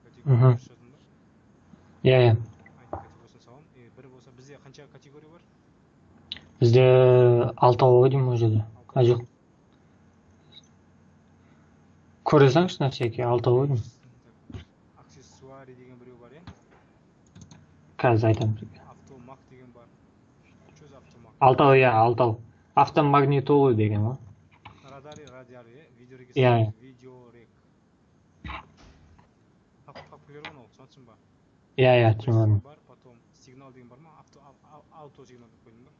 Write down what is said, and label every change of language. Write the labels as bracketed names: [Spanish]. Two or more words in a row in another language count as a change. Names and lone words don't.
[Kazakh] Мгм. жаздың ба? Иә, иә. ID категориясын саламын. Бір болса бізде қанша категория бар? Бізде 6 ғой деймін ол жерде. А, жоқ. Көре салыңызшы [Russian] на всякий [Kazakh] 6 ғой деймін. Аксессуари деген біреу бар, иә? Қазір айтамын сізге. Автомаг деген бар. [Russian] Что за автомаг? [Kazakh] 6, иә, 6. Автомагнитолы деген ғой. Радари, радиар, иә? Иә, Видеорегистратор, иә. видеорек. Популярный ол, түсінсің ба? Иә, иә, түсінемін. Бар, потом сигнал деген бар ма? Ауто сигнал деп қойдың ба?